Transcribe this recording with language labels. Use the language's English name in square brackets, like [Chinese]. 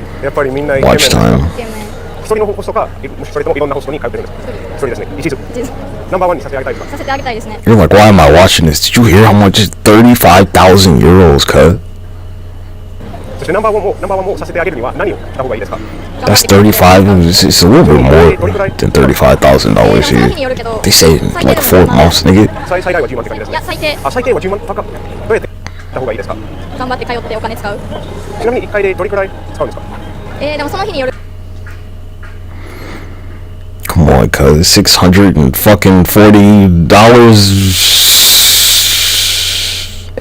[Japanese] やっぱりみんなイケメン。一人のホストか、それともいろんなホストに通ってるんですか？一人ですね。一途。ナンバーワンにさせてあげたいですか？させてあげたいですね。 [English] You're like, why am I watching this? Did you hear how much is 35,000 euros, cuz? [Japanese] そしてナンバーワンもさせてあげるには何をした方がいいですか？ [English] That's 35. It's a little bit more than $35,000 here. They say in like 4 months, nigga. [Japanese] 最大は10万って感じですね。いや、最低。最低は10万高く。どうやってした方がいいですか？頑張って通ってお金使う。ちなみに1回でどれくらい使うんですか？でもその日による。 [English] Come on, cuz $640.